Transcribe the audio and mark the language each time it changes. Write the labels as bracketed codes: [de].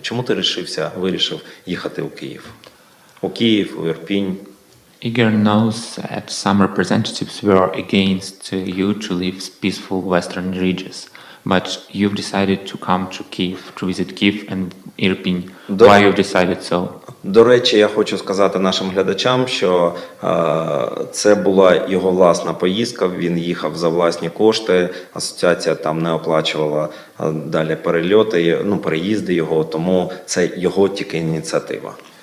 [uk] Чому ти вирішив їхати у Київ? У Київ, у Ірпінь? [en] Igor knows that some representatives were against you to leave peaceful western regions, but you've decided to come to Kyiv, to visit Kyiv and Irpin. Why you've decided so? [uk] До речі, я хочу сказати нашим глядачам, що це була його власна поїздка, він їхав за власні кошти, асоціація там не оплачувала далі переїзди його, тому це його тільки ініціатива.